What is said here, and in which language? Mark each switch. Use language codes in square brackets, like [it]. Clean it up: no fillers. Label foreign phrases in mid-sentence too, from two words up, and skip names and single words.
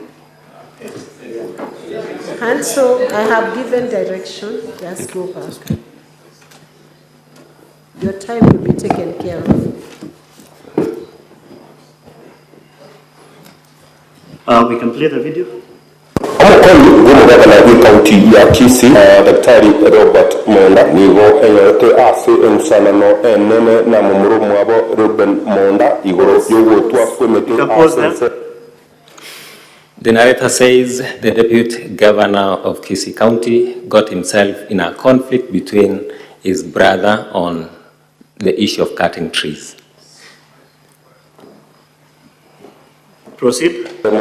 [en] And so I have given direction. Just go back. Your time will be taken care of. We can play the video. [guz] Gavana wa kaunti ya Kisii Daktari Robert Monda nigo enyorete ase ensanano enene na mumurumu abo Ruben Monda igoro yogotwa kwemete ase. [en] The narrator says the deputy governor of Kisii County got himself in a conflict between his brother on the issue of cutting trees. Proceed.